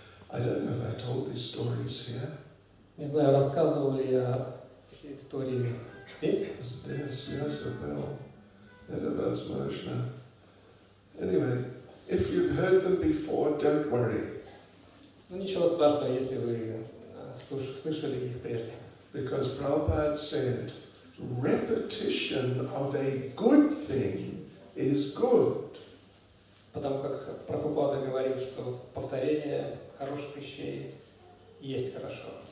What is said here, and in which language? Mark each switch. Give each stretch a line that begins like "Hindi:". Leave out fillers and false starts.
English: I don't know if I told these stories here.
Russian: Не знаю, рассказывал ли я эти истории здесь. Здесь, well, возможно.
English: Anyway, if you've heard them before, don't worry.
Russian: Ну ничего страшного, если вы слышали их прежде.
English: Because Prabhupada said, repetition of a good thing is good.
Russian: Потому как Прабхупада говорил, что повторение хороших вещей есть хорошо.